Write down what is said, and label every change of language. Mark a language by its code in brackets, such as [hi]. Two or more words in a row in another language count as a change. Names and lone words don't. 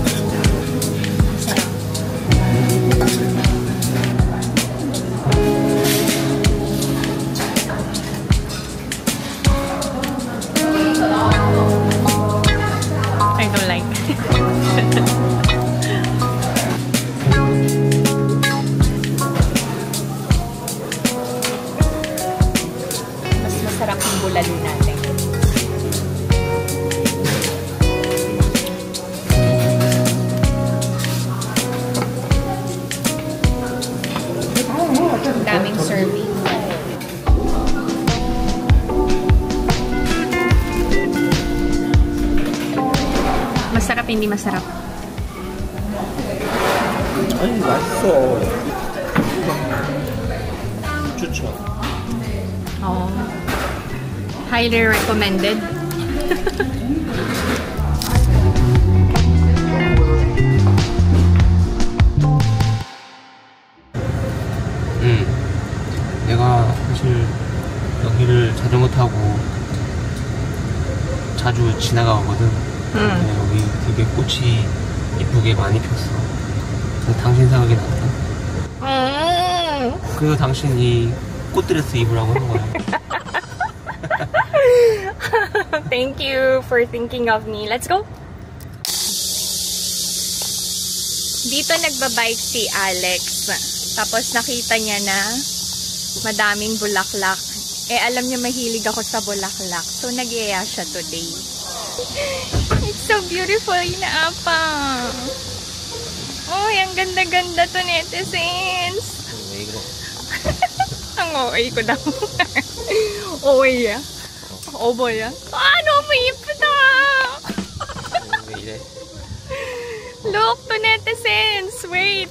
[en] I don't like. [tl] Mas masarap yung bulalo natin. Daming serving. Masarap, hindi masarap. [ko] 아니 맛있어. 좋죠. Oh. [en] Highly recommended. [ko] 내가 사실 여기를 자전거 타고 자주 지나가거든. 근데 여기 되게 꽃이 이쁘게 많이 폈어. 그래서 당신 생각이 났다. 그래서 당신이 꽃드레스 입으라고 한 거야. [en] Thank you for thinking of me. Let's go! [tl] Dito nagbabike si Alex. Tapos nakita niya na madaming bulaklak. Eh, alam niya mahilig ako sa bulaklak. So, nag-iaya siya today. [en] It's so beautiful, [tl] inaapa. Oh, ang ganda-ganda to, netizens. [ko] 왜 그래? [tl] Ang OA ko daw. OA ya? Obo ya? Ano mo ipda? [ko] 왜 이래? [en] Look to, netizens. Wait.